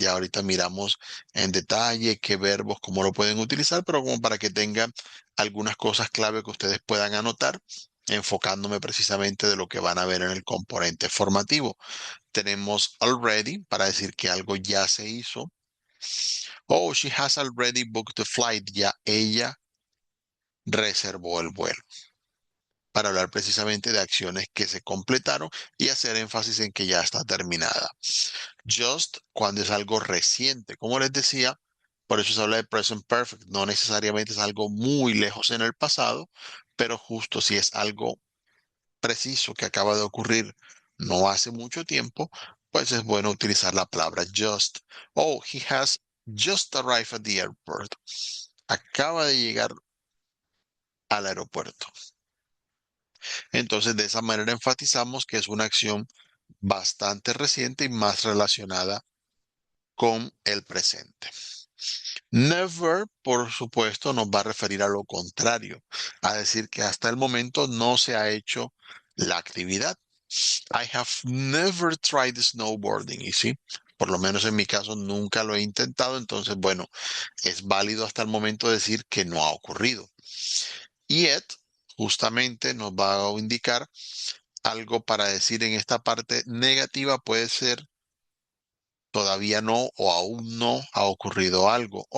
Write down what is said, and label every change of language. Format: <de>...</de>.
<es>Ya ahorita miramos en detalle qué verbos, cómo lo pueden utilizar, pero como para que tengan algunas cosas clave que ustedes puedan anotar, enfocándome precisamente de lo que van a ver en el componente formativo. Tenemos already para decir que algo ya se hizo.</es> <en>Oh, she has already booked the flight.</en> <es>Ya ella reservó el vuelo. Para hablar precisamente de acciones que se completaron y hacer énfasis en que ya está terminada. Just cuando es algo reciente. Como les decía, por eso se habla de present perfect. No necesariamente es algo muy lejos en el pasado, pero justo si es algo preciso que acaba de ocurrir no hace mucho tiempo, pues es bueno utilizar la palabra just.</es> <en>Oh, he has just arrived at the airport.</en> <es>Acaba de llegar al aeropuerto. Entonces, de esa manera enfatizamos que es una acción bastante reciente y más relacionada con el presente. Never, por supuesto, nos va a referir a lo contrario, a decir que hasta el momento no se ha hecho la actividad.</es> <en>I have never tried snowboarding.</en> <es>Y sí, por lo menos en mi caso nunca lo he intentado, entonces, bueno, es válido hasta el momento decir que no ha ocurrido. Yet, justamente nos va a indicar algo para decir en esta parte negativa, puede ser todavía no o aún no ha ocurrido algo.</es>